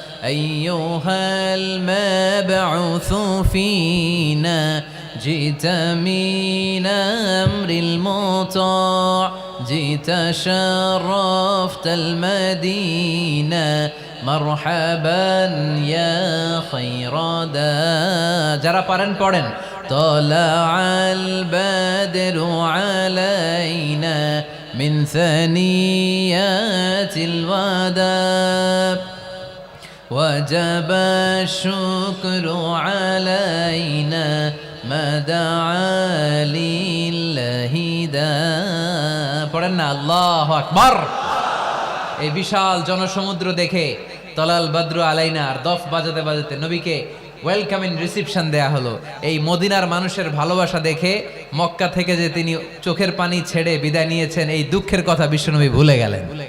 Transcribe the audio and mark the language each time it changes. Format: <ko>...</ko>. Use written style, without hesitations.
<ar>আইয়ুহাল মাবউসু ফীনা جئت من أمر المطاع جئت شرفت المدينة مرحبا يا خير دا</ar> <bn>যারা পারেন পড়েন।</bn> <ar>طلع البدر علينا من ثنيات الوداع وجب الشكر علينا ما دعا لله دا</ar> <bn>পড়েন না</bn> <ar>আল্লাহু আকবার।</ar> <bn>এই বিশাল জনসমুদ্র দেখে</bn> <ar>তলাল বদরু আলাইনা</ar> <bn>আর দফ বাজাতে বাজাতে নবীকে ওয়েলকামিং রিসিপশন দেয়া হলো। এই মদিনার মানুষের ভালোবাসা দেখে মক্কা থেকে যে তিনি চোখের পানি ছেড়ে বিদায় নিয়েছেন, এই দুঃখের কথা বিশ্বনবী ভুলে গেলেন।</bn>